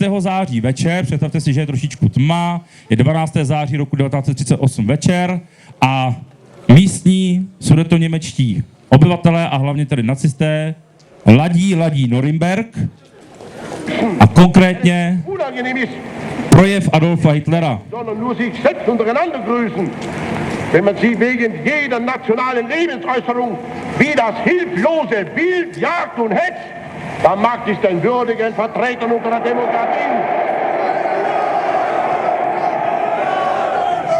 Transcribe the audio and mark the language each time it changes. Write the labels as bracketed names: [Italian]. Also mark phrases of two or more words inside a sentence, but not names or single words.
[Czech] září večer, představte si, že je trošičku tma, je 12. září roku 1938 večer a místní sudetoněmečtí obyvatelé a hlavně tedy nacisté ladí Norimberg a konkrétně projev Adolfa Hitlera. [German] Wenn man sie wegen jeder nationalen Lebensäußerung wie das hilflose Wild jagt und hetzt, dann mag dies den würdigen Vertretern unserer Demokratie.